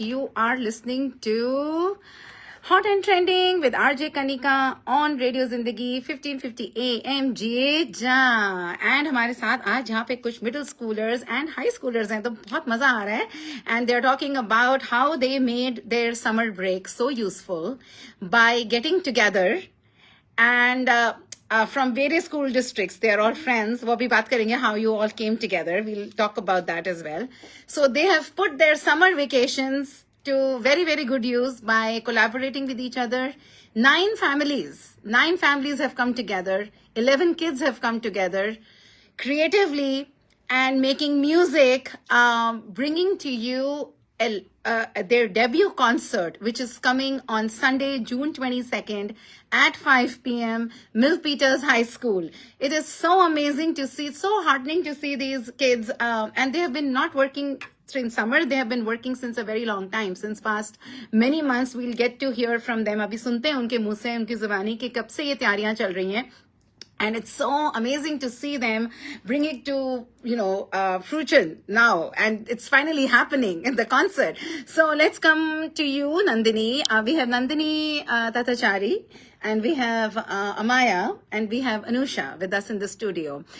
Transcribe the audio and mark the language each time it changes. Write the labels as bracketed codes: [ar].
[en] You are listening to Hot and Trending with RJ Kanika on Radio Zindagi 1550 AM GA. [hi] And हमारे साथ आज यहाँ पे कुछ [en] middle schoolers and high schoolers [hi] हैं, तो बहुत मजा आ रहा है. [en] And they're talking about how they made their summer break so useful by getting together and from various school districts. They are all friends. [hi] वो भी बात करेंगे [en] how you all came together. We'll talk about that as well. So they have put their summer vacations to very, very good use by collaborating with each other. 9 families have come together. 11 kids have come together creatively and making music, bringing to you their debut concert, which is coming on Sunday, June 22nd at 5 p.m. Milpitas High School. It is so amazing to see, so heartening to see these kids, and they have been not working in summer. They have been working since a very long time, since past many months. We'll get to hear from them. [hi] अभी सुनते हैं उनके मुंह से, उनकी जुबानी कि कब से ये तैयारियां चल रही हैं. [en] And it's so amazing to see them bring it to, fruition now. And it's finally happening in the concert. So let's come to you, Nandini. We have Nandini Tatachari, and we have Amaya, and we have Anusha with us in the studio.